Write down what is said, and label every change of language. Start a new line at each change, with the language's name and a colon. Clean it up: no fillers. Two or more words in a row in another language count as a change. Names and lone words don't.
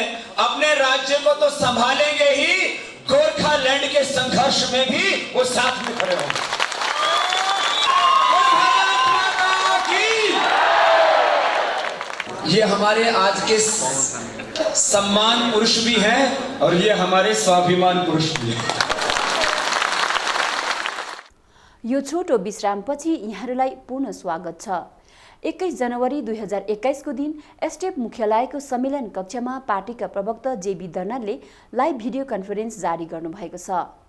Hindi: अपने राज्य को तो संभालेंगे ही, गोरखालैंड के संघर्ष में भी वो साथ में खड़े होंगे। ये हमारे आज के सम्मान पुरुष भी हैं और ये हमारे स्वाभिमान पुरुष भी हैं।
Nepali: यो छोटो विश्रामपछि यहाँहरूलाई पुनः स्वागत छ। 21 जनवरी 2021 को दिन एसटीएफ मुख्यालयको सम्मेलन कक्षमा पार्टीका प्रवक्ता जेबी दर्नालले
English: live video conference
Nepali: जारी गर्नुभएको छ।